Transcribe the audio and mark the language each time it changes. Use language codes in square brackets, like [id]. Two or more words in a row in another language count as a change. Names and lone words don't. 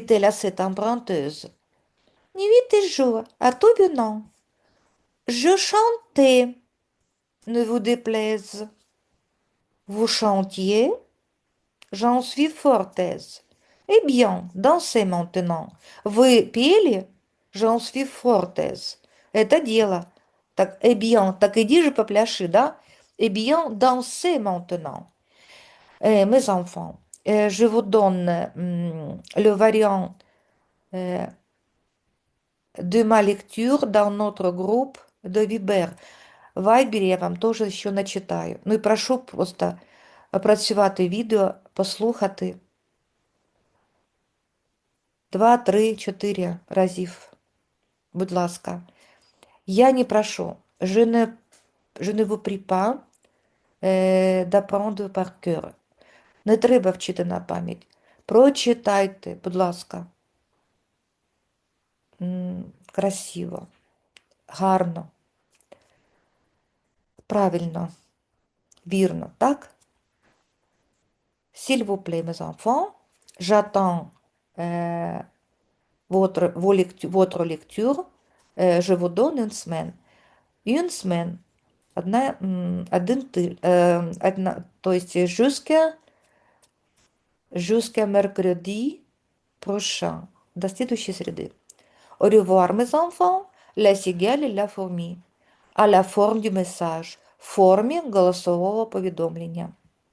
[fr] Dit-elle à cette emprunteuse. Nuit et jour, à tout venant. Je chantais, ne vous déplaise. Vous chantiez, j'en suis fort aise. Eh bien, dansez maintenant. [ru] Вы пели, [fr] j'en suis fort aise. [ru] Это дело. Так, [fr] eh bien, [ru] так иди же попляши, да? [fr] Eh bien, dansez maintenant. Mes enfants, je vous donne le variant de ma lecture dans notre groupe de Viber. [uk] В Вайбері я вам теж ще начитаю. Ну і прошу просто опрацювати відео, послухати 2, 3, 4 разів. Будь ласка. Я не прошу. [fr] Je ne vous prie pas d'apprendre par cœur. [uk] Не треба вчити на пам'ять. Прочитайте, будь ласка. Красиво, гарно, правильно, вірно, так? [fr] S'il vous plaît, mes enfants, j'attends votre lecture. Je vous donne une semaine. Une semaine. [ru] То есть [fr] jusqu'à mercredi prochain. [ru] До следующей среды. [fr] Au revoir, mes enfants. La cigale et la fourmi. À la forme du message. [uk] В формі голосового повідомлення.